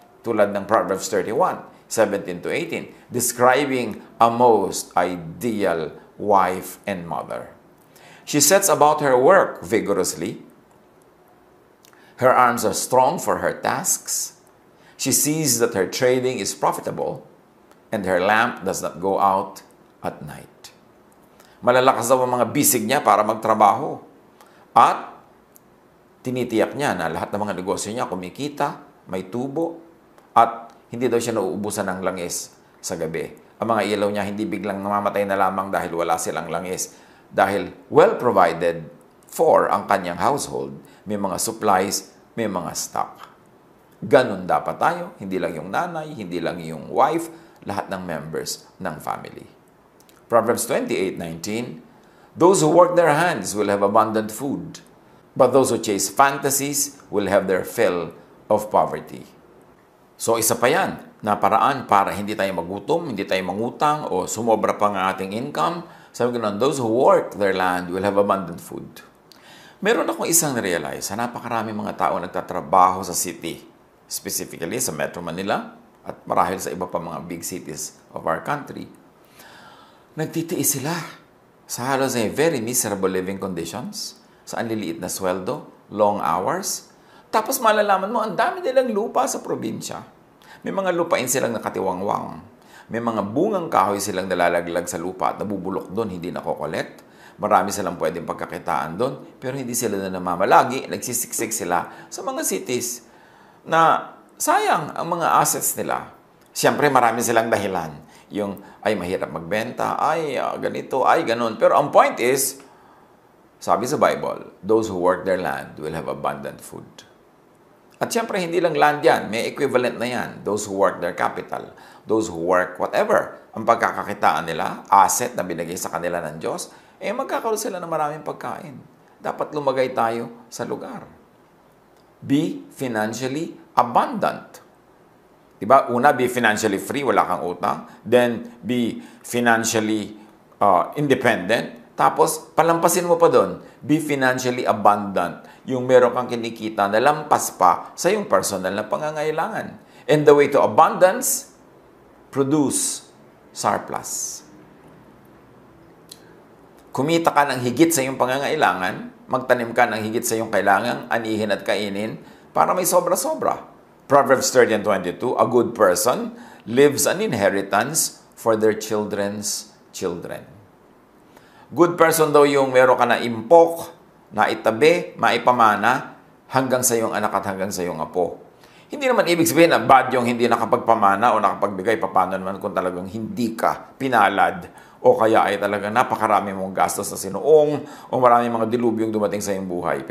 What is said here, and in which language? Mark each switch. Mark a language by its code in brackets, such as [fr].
[tl] Tulad ng [en] Proverbs 31, 17 to 18, describing a most ideal wife and mother. She sets about her work vigorously. Her arms are strong for her tasks. She sees that her trading is profitable, and her lamp does not go out at night. [tl] Malalakas daw ang mga bisig niya para magtrabaho. At tinitiyak niya na lahat ng mga negosyo niya kumikita, may tubo, at hindi daw siya nauubusan ng langis sa gabi. Ang mga ilaw niya hindi biglang namamatay na lamang dahil wala silang langis. Dahil well provided for ang kanyang household, may mga supplies, may mga stock. Ganun dapat tayo, hindi lang yung nanay, hindi lang yung wife, lahat ng members ng family. [en] Proverbs 28:19, those who work their hands will have abundant food, but those who chase fantasies will have their fill of poverty. [tl] So isa pa yan, na paraan para hindi tayo magutom, hindi tayo mangutang, o sumobra pa ng ating income. Sabi ko na, [en] those who work their land will have abundant food. [tl] Meron akong isang realize, na napakarami mga tao nagtatrabaho sa city, specifically sa Metro Manila, at marahil sa iba pa mga big cities [en] of our country. [tl] Nagtitiis sila sa halos ay [en] very miserable living conditions, [tl] sa anliliit na sweldo, [en] long hours. [tl] Tapos malalaman mo, ang dami nilang lupa sa probinsya. May mga lupain silang nakatiwangwang. May mga bungang kahoy silang nalalaglag sa lupa at nabubulok doon, hindi nakokolekt. Marami silang pwedeng pagkakitaan doon, pero hindi sila na namamalagi, nagsisiksik sila sa mga cities na sayang ang mga assets nila. Siyempre, marami silang dahilan. Yung, ay, mahirap magbenta, ay, ganito, ay, ganun. Pero ang point is, sabi sa Bible, [en] those who work their land will have abundant food. [tl] At siyempre, hindi lang land yan. May equivalent na yan. [en] Those who work their capital. Those who work whatever. [tl] Ang pagkakakitaan nila, asset na binigay sa kanila ng Diyos, magkakaroon sila ng maraming pagkain. Dapat lumagay tayo sa lugar. [en] Be financially abundant. Diba? Una, be financially free, [tl] wala kang utang. [en] Then, be financially independent. [tl] Tapos, palampasin mo pa doon, [en] be financially abundant. [tl] Yung meron kang kinikita na lampas pa sa yung personal na pangangailangan. [en] And the way to abundance, produce surplus. [tl] Kumita ka ng higit sa iyong pangangailangan, magtanim ka ng higit sa iyong kailangan, anihin at kainin, para may sobra-sobra. [en] Proverbs 30:22, a good person leaves an inheritance for their children's children. [tl] Good person daw yung meron ka na impok, na itabi, maipamana, hanggang sa iyong anak at hanggang sa iyong apo. Hindi naman ibig sabihin na bad yung hindi nakapagpamana o nakapagbigay, paano naman kung talagang hindi ka pinalad o kaya ay talagang napakarami mong gastos na sinuong o maraming mga dilubyong dumating sa iyong buhay.